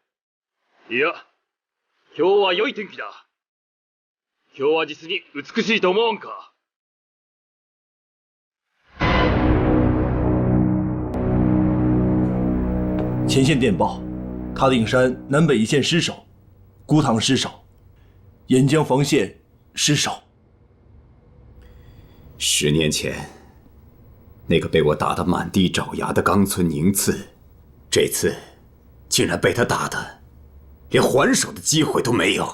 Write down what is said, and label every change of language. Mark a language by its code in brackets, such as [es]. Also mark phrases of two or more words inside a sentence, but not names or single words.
[ja] いや、今日は良い天気だ。今日は実に美しいと思わんか。 [zh] 前线电报：塔顶山南北一线失守，孤塘失守，沿江防线失守。 10年前，那个被我打得满地找牙的冈村宁次，这次竟然被他打得连还手的机会都没有。